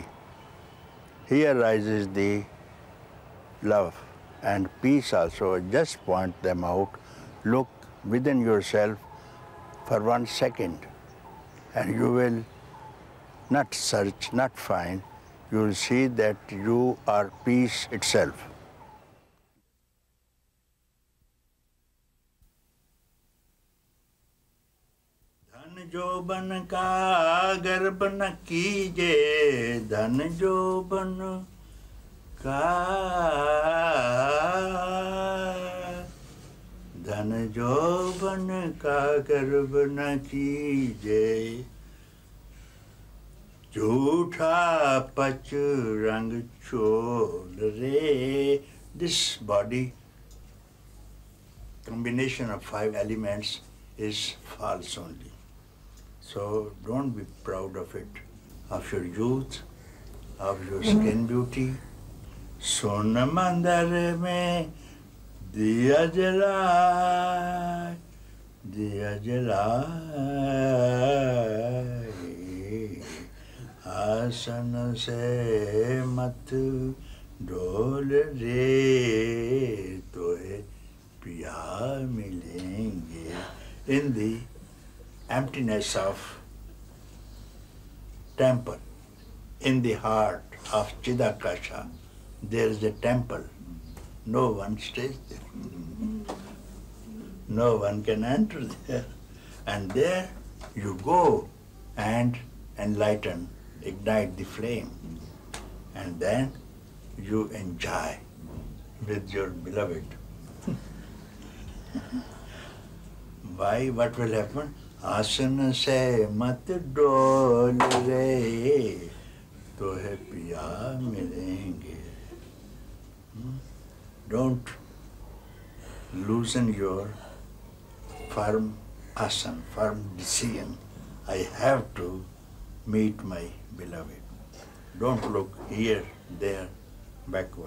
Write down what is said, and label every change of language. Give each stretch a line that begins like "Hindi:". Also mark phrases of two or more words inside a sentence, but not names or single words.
English: Here rises the love and peace also. Just point them out. Look within yourself for 1 second, and you will not search, not find. You will see that you are peace itself.
Hindi: धन जोबन का गर्भ न कीजे, धन जोबन का, धन जोबन का गर्भ न कीजे, झूठा पच रंग छोड़ रे.
English: This body, combination of 5 elements, is false only. So don't be proud of it, of your youth, of your skin beauty.
Hindi: सोन मंदर में दिया जलाई, दिया जलाई, आसन से मत डोल रे, तोहे पिया मिलेंगे.
English: In the emptiness of temple, in the heart of Chidakasha, there is a temple. No one stays there. No one can enter there. And there you go and enlighten, ignite the flame. And then you enjoy with your beloved. Why? What will happen?
Hindi: आसन से मत डोल रे, तोहे पिया मिलेंगे.
English: Don't loosen your firm asana, firm decision. I have to meet my beloved. Don't look here, there, backward.